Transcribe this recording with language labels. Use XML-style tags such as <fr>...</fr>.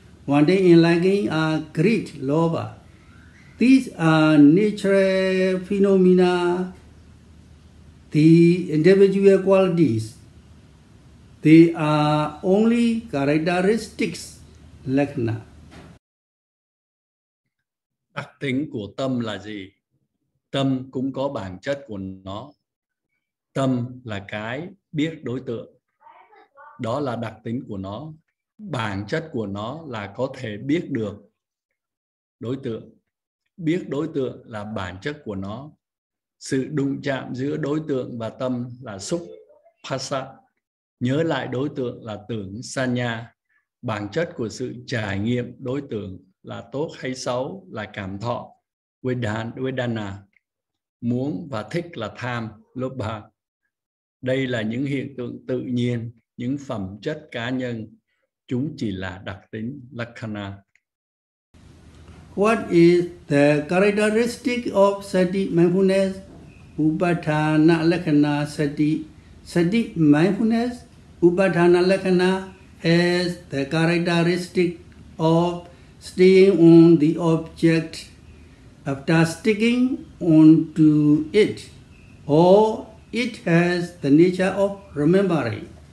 <en>Wanting and liking are greed, lobha. These are natural phenomena, the individual qualities. They are only characteristics, Lakhana.</en> <vi>Đặc tính của tâm là gì? Tâm cũng có bản chất của nó. Tâm là cái biết đối tượng. Đó là đặc tính của nó. Bản chất của nó là có thể biết được đối tượng. Biết đối tượng là bản chất của nó. Sự đụng chạm giữa đối tượng và tâm là xúc, phasa. Nhớ lại đối tượng là tưởng, sanya. Bản chất của sự trải nghiệm đối tượng là tốt hay xấu là cảm thọ, vedana. Muốn và thích là tham, lobha. Đây là những hiện tượng tự nhiên, những phẩm chất cá nhân. Chúng chỉ là đặc tính Lakkhana.</vi> <en>What is the characteristic of Sati mindfulness? Upadana Lakkhana Sati. Sati mindfulness, Upadana Lakkhana, has the characteristic of staying on the object after sticking onto it, or it has the nature of remembering.</en>